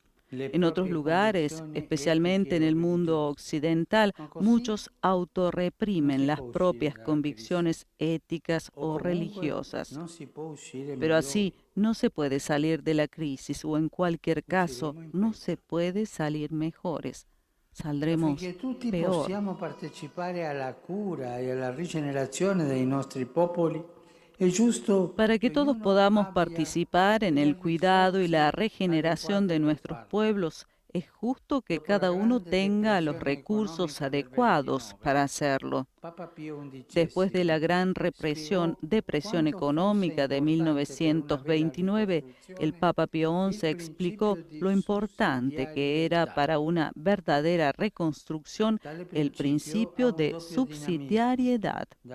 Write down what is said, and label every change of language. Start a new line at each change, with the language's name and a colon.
Spanish: En otros lugares, especialmente en el mundo occidental, muchos autorreprimen las propias convicciones éticas o religiosas. Pero así no se puede salir de la crisis o en cualquier caso no se puede salir mejores. Saldremos peor.
Italian: Possiamo partecipare alla cura e alla rigenerazione dei nostri popoli. È giusto
Spanish: Para que todos podamos participar en el cuidado y la regeneración de nuestros pueblos, es justo que cada uno tenga los recursos adecuados para hacerlo. Después de la gran depresión económica de 1929, el Papa Pío XI explicó lo importante que era para una verdadera reconstrucción el principio de subsidiariedad.